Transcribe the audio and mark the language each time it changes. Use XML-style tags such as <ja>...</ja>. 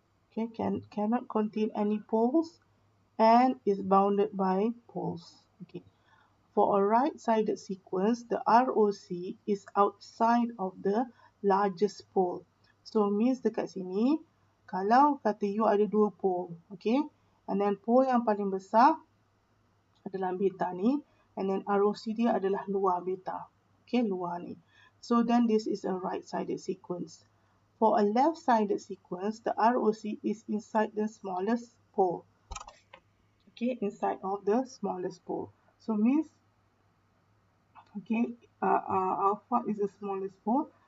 <en>Okay, cannot contain any poles and is bounded by poles. Okay, for a right-sided sequence, the ROC is outside of the largest pole. So means</en> <ms>dekat sini, kalau kata you ada dua pole, okay,</ms> <en>and then</en> <ms>pole yang paling besar adalah beta ni, and then ROC dia adalah luar beta, okay, luar ni.</ms> <en>So then this is a right-sided sequence. For a left-sided sequence, the ROC is inside the smallest pole. Okay, inside of the smallest pole. So means, okay, alpha is the smallest pole.</en>